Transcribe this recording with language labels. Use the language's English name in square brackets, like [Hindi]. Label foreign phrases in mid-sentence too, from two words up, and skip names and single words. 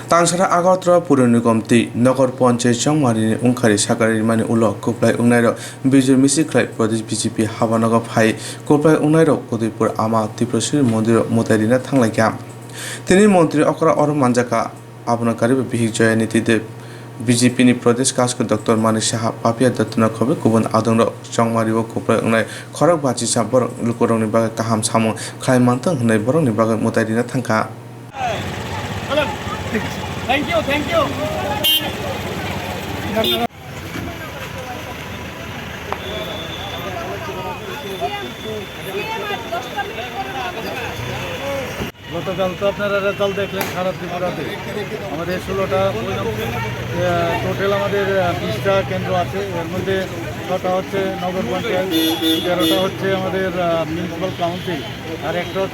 [Kok Borok] तांगसारा आगरतला पुर निगमति नगर पंचायत जंगमारिनि उंखारि सागारि मानि उलो कुप्लाय उंनायरो बिजुर मिसिख्लाय प्रदेश बीजेपी हाबानगर फाइ कुप्लाय उंनायरो उदयपुर आमा त्रिपुरेश्वरी मन्दिर मुतायरिना थांलायगा तिनि मन्त्रि अकरा अर मानजाका आबनकारिबो बिहिक जयानिति देव बीजेपी नि प्रदेश कास्क डॉक्टर मानिक साहा पापिया दत्तना खबे गुबुन आदंरो जंगमारिबो कुप्लाय उंनाय खरक बाचि साबर लुकरंनि बागै काहाम सामु खाय मानथों होननाय बरंनि बागै मुतायरिना थांखा [English] Thank you, thank you. [Bangla] গতকাল তো আপনারা রেজাল্ট দেখলেন খারাপ ত্রিপুরাতে আমাদের 16টা টোটাল আমাদের 20টা কেন্দ্র আছে এর মধ্যে 6টা হচ্ছে নগর পঞ্চায়েত 13টা হচ্ছে আমাদের মিউনিসিপ্যাল কাউন্সিল আর একটা হচ্ছে